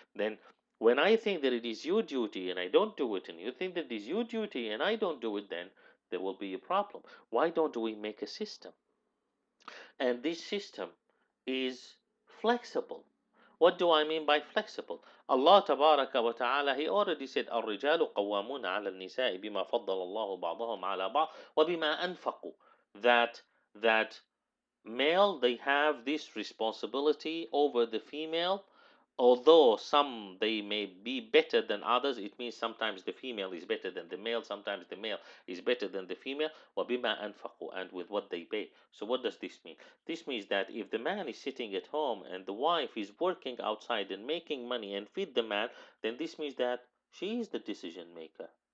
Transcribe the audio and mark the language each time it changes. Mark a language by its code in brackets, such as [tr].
[en] Then when I think that it is your duty and I don't do it, and you think that it is your duty and I don't do it, then there will be a problem. Why don't we make a system? And this system is flexible. What do I mean by flexible? [ar] Allah tabaraka wa ta'ala, [en] He already said, [ar] الرجال قوامون على النساء بما فضل الله بعضهم على بعض وبما أنفقوا. [en] That male, they have this responsibility over the female. Although some they may be better than others, it means sometimes the female is better than the male, sometimes the male is better than the female. [ar] وَبِمَا أَنفَقُوا, [en] and with what they pay. So what does this mean? This means that if the man is sitting at home and the wife is working outside and making money and feed the man, then this means that she is the decision maker.